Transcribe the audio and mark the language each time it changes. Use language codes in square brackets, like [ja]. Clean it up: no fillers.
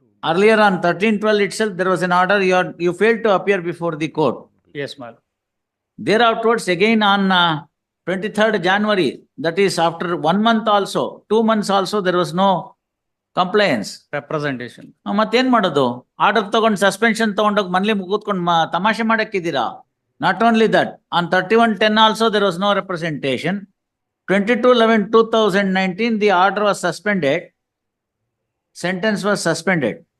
[en] Earlier on 13/12 itself, there was an order, you failed to appear before the court. Yes, my lord. Thereafterwards, again on 23rd January, that is after 1 month also, 2 months also, there was no compliance. Representation. [kn] ಮತ್ತೇನ್ ಮಾಡೋದು? Order ತಗೊಂಡು suspension ತಗೊಂಡೋಗಿ ಮನೇಲಿ ಕೂತ್ಕೊಂಡು ತಮಾಷೆ ಮಾಡಕ್ಕಿದ್ದೀರಾ? [en] Not only that, on 31/10 also there was no representation. 22/11/2019, the order was suspended, sentence was suspended.